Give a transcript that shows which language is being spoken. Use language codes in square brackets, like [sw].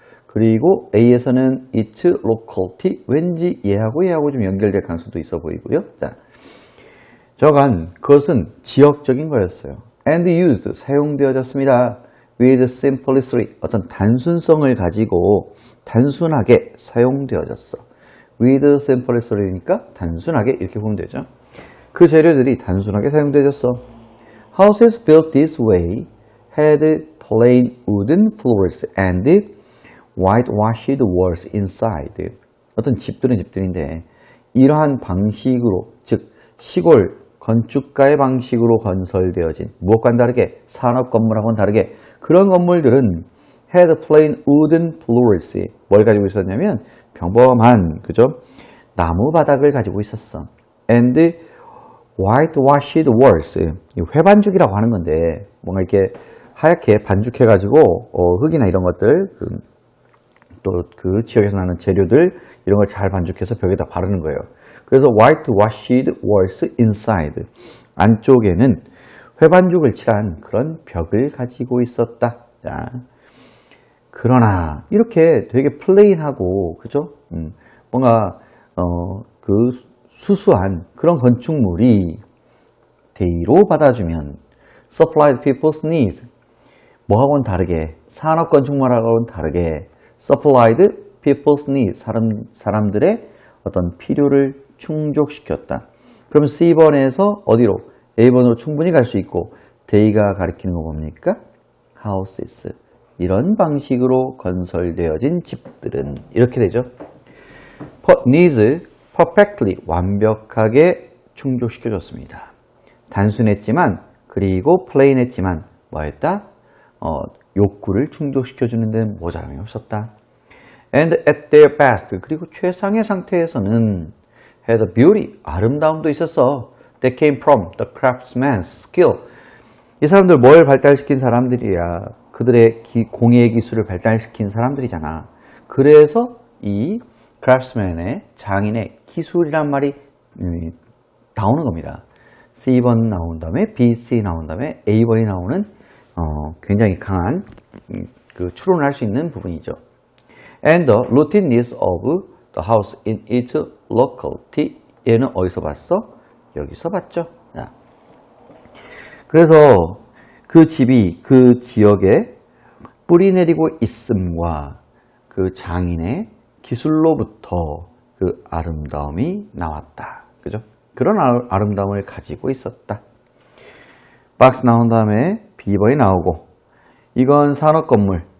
[ko] 그리고 A에서는 [en] it's locality. [ko] 왠지 얘하고 좀 연결될 가능성도 있어 보이고요. 자, 저간 그것은 지역적인 거였어요. [en] and used. 사용되어졌습니다. with simplicity. [ko] 어떤 단순성을 가지고 단순하게 사용되어졌어. with simplicity니까 단순하게 이렇게 보면 되죠. 그 재료들이 단순하게 사용되어졌어. [en] Houses built this way had plain wooden floors and whitewashed walls inside. [ko] 어떤 집들인데 이러한 방식으로, 즉 시골 건축가의 방식으로 건설되어진 무엇과는 다르게 산업 건물하고는 다르게 그런 건물들은 [en] had plain wooden floors. [ko] 뭘 가지고 있었냐면 평범한 그죠? 나무 바닥을 가지고 있었어. [en] and whitewashed walls. [ko] 회반죽이라고 하는 건데 뭔가 이렇게 하얗게 반죽해가지고 흙이나 이런 것들 또 그 지역에서 나는 재료들 이런 걸 잘 반죽해서 벽에다 바르는 거예요. [en] 그래서 whitewashed walls inside. [ko] 안쪽에는 회반죽을 칠한 그런 벽을 가지고 있었다. 자, 그러나 이렇게 되게 플레인하고 그죠? 뭔가 그 수수한 그런 건축물이 they로 받아주면 [en] supplied people's needs. [ko] 뭐하고는 다르게 산업 건축물하고는 다르게 [en] supplied people's needs. [ko] 사람들의 어떤 필요를 충족시켰다. 그럼 C번에서 어디로? A번으로 충분히 갈 수 있고 they가 가리키는 거 뭡니까? [en] houses. [ko] 이런 방식으로 건설되어진 집들은 이렇게 되죠. [en] needs perfectly [ko] 완벽하게 충족시켜줬습니다. 단순했지만 그리고 plain했지만 뭐했다? 욕구를 충족시켜주는 데는 모자람이 없었다. [en] And at their best. [ko] 그리고 최상의 상태에서는 [en] had a beauty. [ko] 아름다움도 있었어. [en] That came from the craftsman's skill. [ko] 이 사람들 뭘 발달시킨 사람들이야. 그들의 공예 기술을 발달시킨 사람들이잖아. 그래서 이 craftsman의 장인의 기술이란 말이 나오는 겁니다. C번 나온 다음에 B, C 나온 다음에 A번이 나오는 굉장히 강한 그 추론을 할 수 있는 부분이죠. [en] And the routine needs of the house in its locality. [ko] 얘는 어디서 봤어? 여기서 봤죠. 자. 그래서 그 집이 그 지역에 뿌리내리고 있음과 그 장인의 기술로부터 그 아름다움이 나왔다. 그죠? 그런 아름다움을 가지고 있었다. 박스 나온 다음에 B번이 나오고 이건 산업건물.